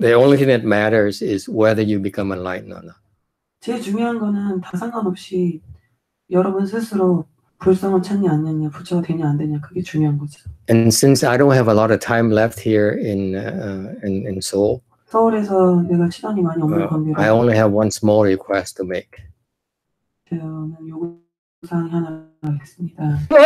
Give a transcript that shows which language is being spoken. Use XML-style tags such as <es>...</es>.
<en>The only thing that matters is whether you become enlightened or not.</en> <ko>제일 중요한 거는 다 상관없이 여러분 스스로 불성을 찾냐 안 찾냐, 부처가 되냐 안 되냐, 그게 중요한 거죠.</ko> <en>And since I don't have a lot of time left here in Seoul,</en> <ko>서울에서 내가 시간이 많이 없는 관계로</ko> <en>I only have one small request to make.</en> <ko>저는 요구사항 하나 하겠습니다.</ko>